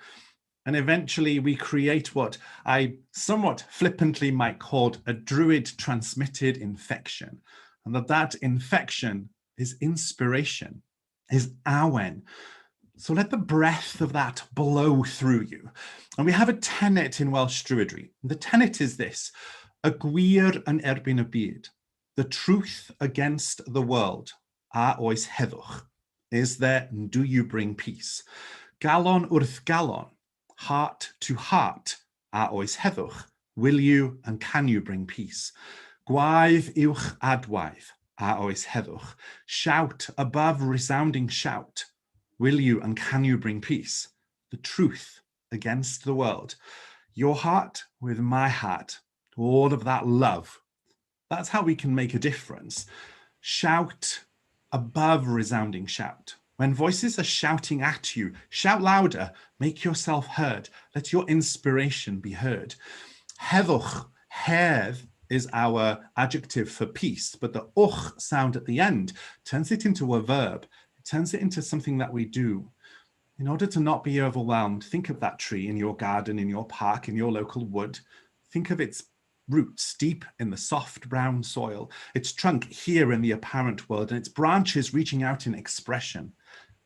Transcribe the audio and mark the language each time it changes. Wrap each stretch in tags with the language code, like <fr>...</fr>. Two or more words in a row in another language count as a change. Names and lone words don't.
<en>And eventually we create what I somewhat flippantly might call a Druid transmitted infection. And that infection is inspiration, is awen. So let the breath of that blow through you. And we have a tenet in Welsh Druidry. The tenet is this:</en> <cy>y gwir yn erbyn y byd,</cy> <en>the truth against the world,</en> <cy>a oes heddwch,</cy> <en>is there, do you bring peace?</en> <cy>Galon wrth galon,</cy> <en>heart to heart,</en> <cy>a oes heddwch,</cy> <en>will you and can you bring peace?</en> <cy>Gwaedd uwch adwaith, a oes heddwch,</cy> <en>shout above resounding shout, will you and can you bring peace? The truth against the world. Your heart with my heart, all of that love. That's how we can make a difference. Shout above resounding shout. When voices are shouting at you, shout louder, make yourself heard. Let your inspiration be heard.</en> <cy>Heddwch, hedd,</cy> <en>is our adjective for peace, but the uch sound at the end turns it into a verb. It turns it into something that we do. In order to not be overwhelmed, think of that tree in your garden, in your park, in your local wood. Think of its roots deep in the soft brown soil, its trunk here in the apparent world, and its branches reaching out in expression.</en>